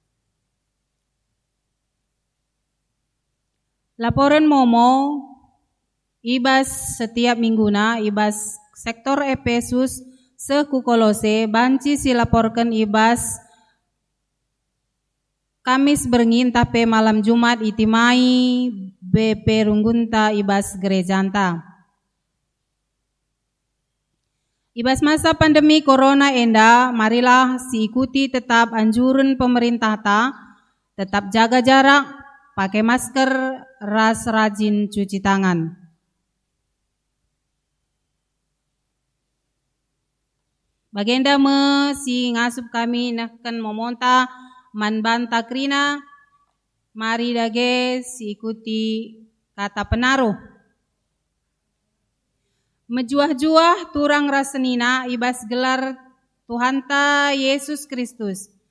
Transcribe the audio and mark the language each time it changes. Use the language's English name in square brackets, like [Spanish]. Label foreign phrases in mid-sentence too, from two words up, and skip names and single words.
[Batak Karo] Laporan momo ibas setiap mingguna ibas sektor Efesus seku Kolose banci silaporkan ibas Kamis berngin tape [Indonesian] malam Jumat [Batak Karo] itimai BP runggunta ibas gerejanta. [Indonesian] Ibas masa pandemi corona enda marilah si ikuti tetap anjuran pemerintah ta tetap jaga jarak, pakai masker, ras rajin cuci tangan. [Batak Karo] Bagenda me si ngasup kami nahkan momonta man banta krina mari dage si ikuti kata penaruh. Mejuah-juah turang rasenina ibas gelar Tuhanta Yesus Kristus.